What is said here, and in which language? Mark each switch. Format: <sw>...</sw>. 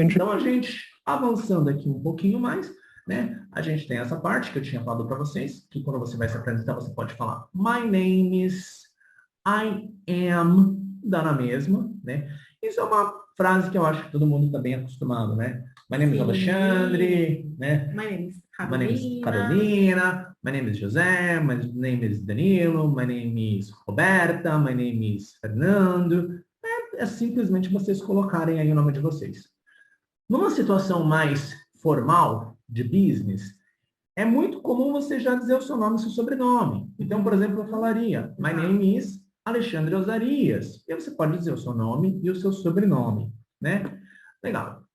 <pt>Então a gente, avançando aqui um pouquinho mais, né? A gente tem essa parte que eu tinha falado para vocês, que quando você vai se apresentar, você pode falar</pt> <en>My name is, I am,</en> <pt>dá na mesma, né? Isso é uma frase que eu acho que todo mundo está bem acostumado, né?</pt> <en>My name is</en> <pt>Sim. Alexandre, né?</pt> <en>My name is My name is Carolina, my name is José, my name is Danilo, my name is Roberta, my name is Fernando.</en> <pt>É simplesmente vocês colocarem aí o nome de vocês. Numa situação mais formal, de business, é muito comum você já dizer o seu nome e seu sobrenome. Então, por exemplo, eu falaria,</pt> <en>my name is</en> <pt>Alexandre Osarias. E você pode dizer o seu nome e o seu sobrenome, né? Legal.</pt>